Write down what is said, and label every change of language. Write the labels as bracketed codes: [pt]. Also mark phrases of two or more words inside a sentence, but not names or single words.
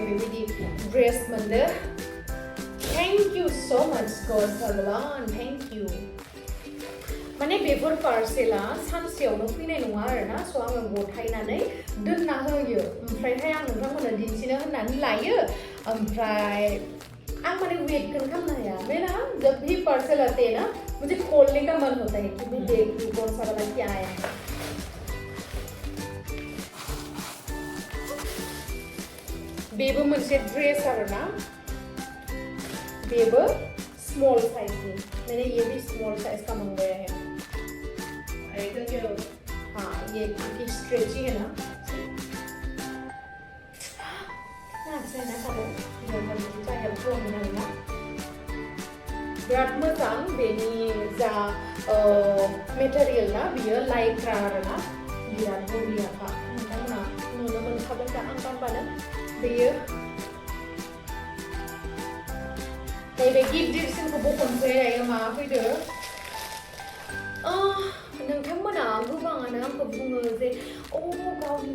[brx] बेबायदि ड्रेस मोनदो [en] thank you so much god [brx] भगवान [en] thank you [brx] माने बेफोर पार्सेला सानसेयावनो फैनाय नङा आरोना स' आङो गथायनानै दोनना होयो ओमफ्रायहाय आं नोंथांमोननो दिन्थिनो होननानै लायो ओमफ्राय आं माने वेटखौनो खालामनो हाया [hi] मेरा जब भी पार्सल आते हैं ना मुझे खोलने का मन होता है कि मैं देखूं कौन सा वाला क्या आया है [brx] बेबो मोनसे ड्रेस आरोना बेबो [en] small size [hi] की मैंने ये भी [en] small size [hi] का मंगवाया है हाँ ये क्योंकि स्ट्रेची है ना [brx] अच्छा ना बिराद मोजां बेनि जा मेटेरियल ना बियो लाइक्रा आरोना बिराद बरियाखा नोंथांमोना नुनो मोनखागोन दा आं गानबानो बेयो नैबे गिदिरसिनखौ बख'नोसै दायो माबा फैदो नोंथांमोना गोबाङानो आंखौ बुङो जे गावनि